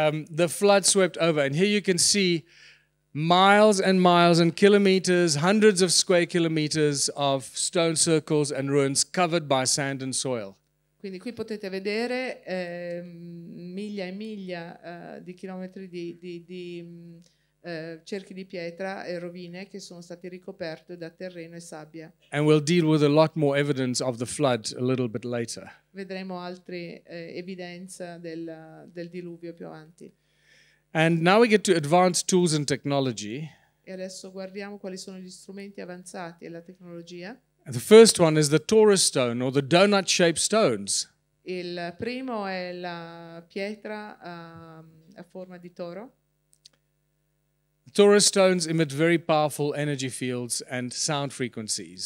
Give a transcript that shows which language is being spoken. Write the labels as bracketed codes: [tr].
[en] The flood swept over, and here you can see miles and kilometers, hundreds of square kilometers of stone circles and ruins covered by sand and soil. [it] Quindi qui potete vedere miglia e miglia di chilometri di cerchi di pietra e rovine che sono stati ricoperte da terreno e sabbia. [en] And we'll deal with a lot more evidence of the flood a little bit later. [it] Vedremo altre evidenze del diluvio più avanti. [en] And now we get to advanced tools and technology. [it] E adesso guardiamo quali sono gli strumenti avanzati e la tecnologia. [en] The first one is the Torah stone, or the donut-shaped stones. [it] Il primo è la pietra a forma di toro. [en] Torah stones emit very powerful energy fields and sound frequencies.